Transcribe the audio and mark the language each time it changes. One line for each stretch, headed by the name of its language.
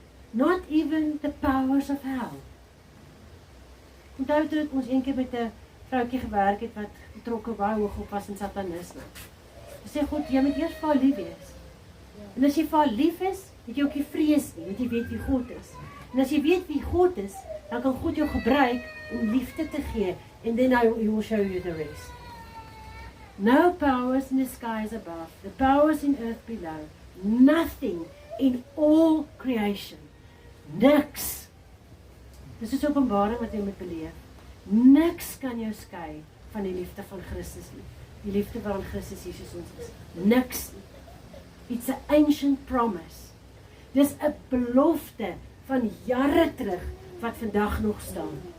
English: Not even the powers of hell.
Afrikaans: Onthou toe ons eendag met 'n vroutjie gewerk het wat betrokke baie hoog op was in satanisme. Sy sê God, jy moet eers vir haar lief wees. En as jy vir haar lief is, het jy ook nie vrees nie, want jy weet wie God is. En as jy weet wie God is, dan kan God jou gebruik om liefde te gee,
English: and then he will show you the rest. No powers in the skies above, the powers in earth below, nothing in all creation.
Afrikaans: Niks. Dis is openbaring wat jy moet beleef. Niks kan jou skei van die liefde van Christus nie. Die liefde waarin Christus Jesus ons is. Niks nie.
English: It's an ancient promise.
Afrikaans: Dis 'n belofte van jare terug wat vandag nog staan.